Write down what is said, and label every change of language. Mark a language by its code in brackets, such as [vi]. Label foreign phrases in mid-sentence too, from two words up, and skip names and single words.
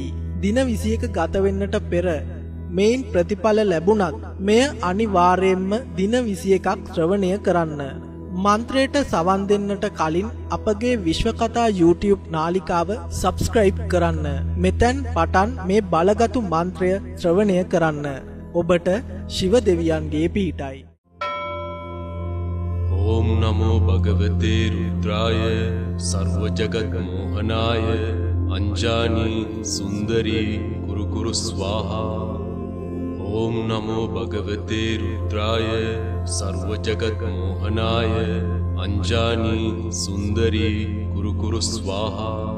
[si] දින 21 ගත වෙන්නට පෙර මේන් ප්‍රතිඵල ලැබුණත් මෙය අනිවාර්යෙන්ම දින 21ක් ශ්‍රවණය කරන්න. මන්ත්‍රයට සවන් දෙන්නට කලින් අපගේ විශ්වකථා YouTube නාලිකාව subscribe කරන්න. මෙතෙන් පටන් මේ බලගතු මන්ත්‍රය ශ්‍රවණය කරන්න. ඔබට ශිව දෙවියන්ගේ පිහිටයි. [sa] ओम नमो भगवते रुद्राय सर्व जगत मोहनाय अंजानी सुंदरी कुरु कुरु स्वाहा. ओम नमो भगवते रुद्राय सर्व जगत मोहनाय अंजानी सुंदरी कुरु कुरु स्वाहा.